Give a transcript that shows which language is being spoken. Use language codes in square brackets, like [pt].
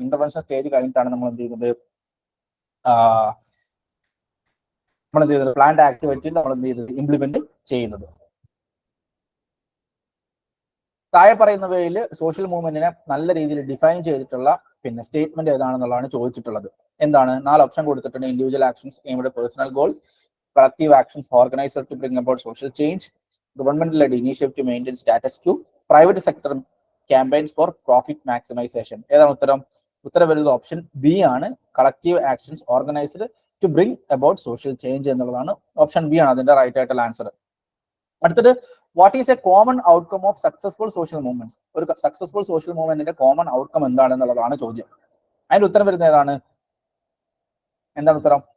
[ml] Intervention stage കഴിഞ്ഞിട്ടാണ് നമ്മൾ എന്ത് ചെയ്യുന്നത്, പ്ലാൻഡ് ആക്ടിവിറ്റി നമ്മൾ എന്ത് ചെയ്തത്, ഇംപ്ലിമെന്റ് ചെയ്യുന്നത്. താഴെ പറയുന്നവയിൽ സോഷ്യൽ മൂവ്മെന്റിനെ നല്ല രീതിയിൽ ഡിഫൈൻ ചെയ്തിട്ടുള്ള പിന്നെ സ്റ്റേറ്റ്മെന്റ് ഏതാണെന്നുള്ളതാണ് ചോദിച്ചിട്ടുള്ളത്. എന്താണ്? 4 ഓപ്ഷൻ കൊടുത്തിട്ടുണ്ട്. [en] Individual actions aimed at personal goals, collective actions organized to bring about social change, government-led initiative to maintain status quo, private sector campaigns for profit maximization. [ml] ഏതാണ് ഉത്തരം? ഉത്തരം വരുന്നത് [en] option B ആണ്, collective actions organized to bring about social change [ml] എന്നുള്ളതാണ്. Option B ആണ് അതിന്റെ right ആയിട്ടുള്ള answer. അടുത്തത്, [en] What is a common outcome of successful social movements. [ml] ഒരു സക്സസ്ഫുൾ സോഷ്യൽ മൂവ്മെന്റിന്റെ കോമൺ ഔട്ട്കം എന്താണെന്നുള്ളതാണ് ചോദ്യം. അതിന്റെ ഉത്തരം വരുന്നത് ഏതാണ്? എന്താണ് ഉത്തരം?